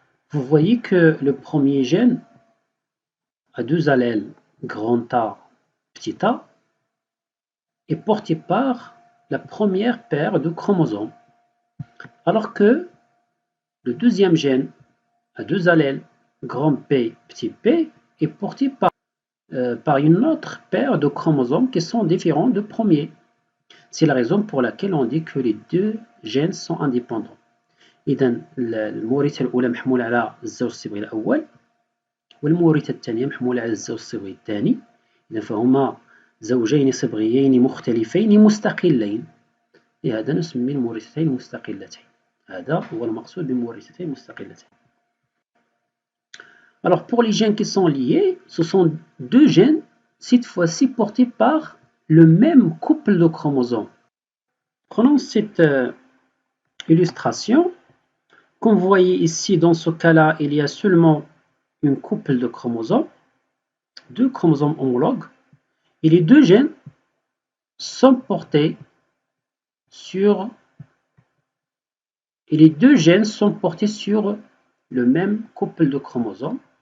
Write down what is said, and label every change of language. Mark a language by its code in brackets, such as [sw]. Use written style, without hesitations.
[fr] Vous voyez que le premier gène a 2 allèles grand A, petit a, est porté par la première paire de chromosomes, alors que le deuxième gène a 2 allèles grand P, petit p, est porté par une autre paire de chromosomes qui sont différents du premier. C'est la raison pour laquelle on dit que les 2 gènes sont indépendants. [ar] إذا المورثة الأولى محمولة على الزوج الصبغي الأول والمورثة الثانية محمولة على الزوج الصبغي الثاني. إذا فهما زوجين صبغيين مختلفين مستقلين، لهذا نسمي المورثتين مستقلتين. هذا هو المقصود بمورثتين مستقلتين. [fr] Alors pour les gènes qui sont liés, ce sont 2 gènes, cette fois-ci portés par le même couple de chromosomes. Prenons cette illustration. Comme vous voyez ici, dans ce cas-là, il y a seulement une couple de chromosomes, 2 chromosomes homologues, et les 2 gènes sont portés sur le même couple de chromosomes.